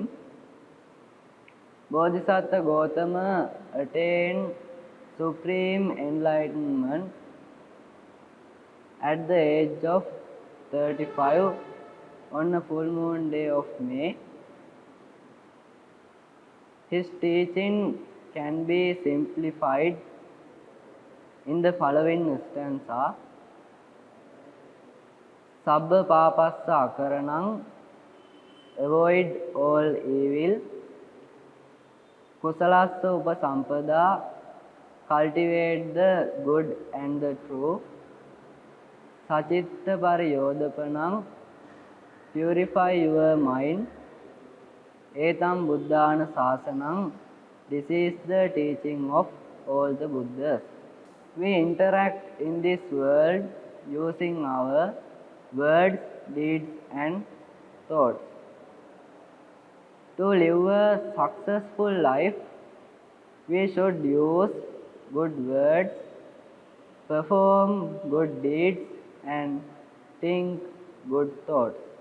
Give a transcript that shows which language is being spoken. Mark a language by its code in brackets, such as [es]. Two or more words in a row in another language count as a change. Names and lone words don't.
[en] Bodhisattva Gautama attained supreme enlightenment at the age of 35 on a full moon day of May. His teaching can be simplified in the following stanza. [pi] Sabba papassa akaranam, [en] avoid all evil. [pi] Kusalassa upasampada, [en] cultivate the good and the true. [pi] Sacitta pariyodapanam, [en] purify your mind. [pi] Etam buddhana sasanam, [en] this is the teaching of all the Buddhas. We interact in this world using our words, deeds and thoughts. To live a successful life, we should use good words, perform good deeds and think good thoughts.